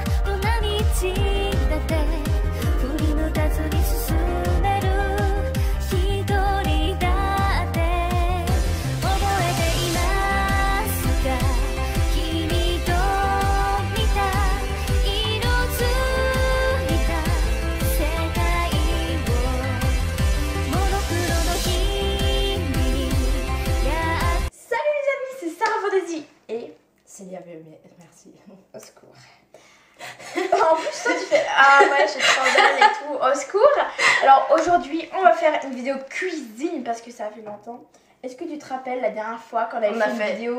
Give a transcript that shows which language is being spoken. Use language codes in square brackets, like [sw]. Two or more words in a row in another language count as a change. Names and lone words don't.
[ja] どんな道だって振り向かずに進める一人だって覚えていますか君と見た色づいた世界をモノクロの君に [fr] Salut les amis, c'est Sarah Fantasy et C'est bien, mais merci. au secours. En plus toi tu fais ah ouais je scandale et tout, au secours. Alors aujourd'hui on va faire une vidéo cuisine parce que ça fait longtemps. Est-ce que tu te rappelles la dernière fois quand on avait fait une vidéo